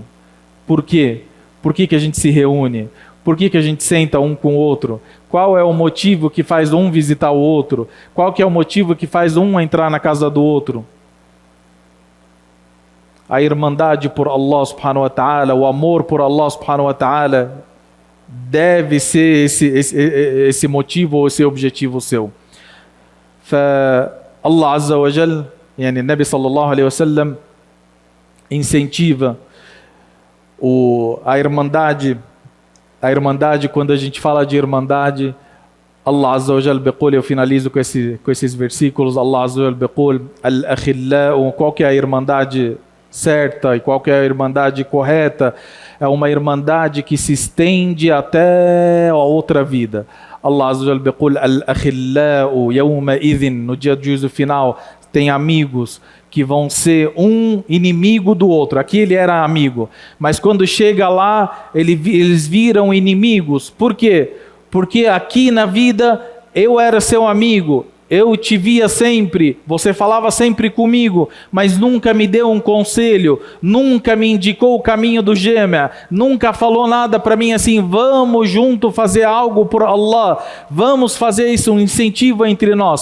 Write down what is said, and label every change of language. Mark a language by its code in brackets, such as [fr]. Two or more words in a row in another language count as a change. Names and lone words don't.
[pt] Por quê? Por que a gente se reúne? Por que a gente senta um com o outro? Qual é o motivo que faz um visitar o outro? Qual que é o motivo que faz um entrar na casa do outro? A irmandade por Allah [ar] سبحانه وتعالى, [pt] o amor por Allah [ar] سبحانه وتعالى, [pt] deve ser esse motivo ou esse objetivo seu. Allah [ar] عز وجل, [pt] yani Nabi [ar] صلى الله عليه وسلم, [pt] incentiva a irmandade. A irmandade, quando a gente fala de irmandade, [ar] الله عز وجل بيقول, [pt] eu finalizo com esses versículos, [ar] الله عز وجل بيقول، الأخلاء, [pt] qual que é a irmandade certa e qual que é a irmandade correta? É uma irmandade que se estende até a outra vida. [ar] الله عز وجل بيقول، الأخلاء يومئذ, [pt] no dia do juízo final, tem amigos que vão ser um inimigo do outro. Aqui ele era amigo, mas quando chega lá, eles viram inimigos. Por quê? Porque aqui na vida eu era seu amigo, eu te via sempre, você falava sempre comigo, mas nunca me deu um conselho, nunca me indicou o caminho do Jami', nunca falou nada para mim assim, vamos junto fazer algo por Allah, vamos fazer isso, um incentivo entre nós.